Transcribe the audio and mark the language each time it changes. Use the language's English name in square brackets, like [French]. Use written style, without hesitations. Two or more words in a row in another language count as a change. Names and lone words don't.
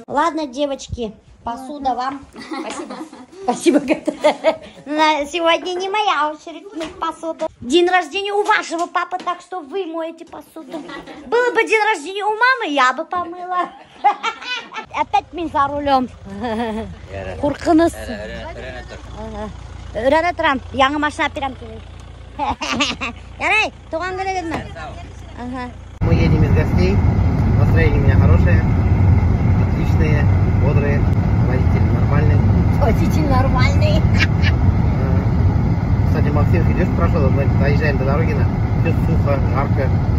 [Russian] Ладно, девочки, посуда вам. Спасибо. Спасибо, на сегодня не моя очередь мыть посуду. День рождения у вашего папы, так что вы моете посуду. Было бы день рождения у мамы, я бы помыла. Опять мин за рулем. [Tatar] Куркыныз. Өйрәнә торам. Яңы машина бирәм тебе. Ярай, туган көнегезме? [Russian] Мы едем из гостей. Настроение у меня хорошее. Отличные, бодрые. Водитель нормальный. Водитель нормальный. Кстати, Максим, идешь, прошел, мы доезжаем до дороги, все сухо, жарко.